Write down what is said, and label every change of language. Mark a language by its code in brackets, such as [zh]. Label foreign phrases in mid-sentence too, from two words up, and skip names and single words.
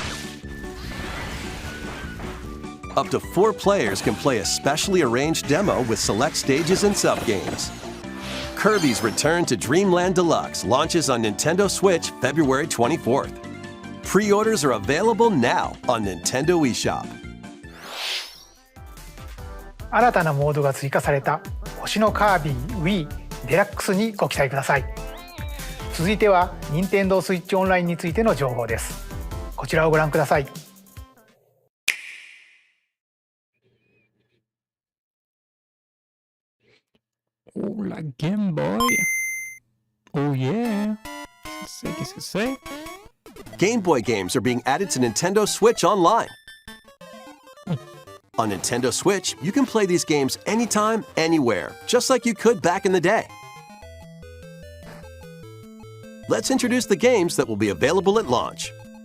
[en] Up to 4 players can play a specially arranged demo with select stages and sub-games. Kirby's Return to Dreamland Deluxe launches on Nintendo Switch February 24th. Pre-orders are available now on Nintendo eShop. [ja] 新たなモードが追加された星のカービィ Wii デラックスにご期待ください。続いては任天堂スイッチオンラインについての情報です。こちらをご覧ください。 [fr] Oh, la Game Boy. [en] Oh yeah. [fr] Qu'est-ce que c'est? [en] Game Boy games are being added to Nintendo Switch Online. On Nintendo Switch, you can play these games anytime, anywhere, just like you could back in the day. Let's introduce the games that will be available at launch.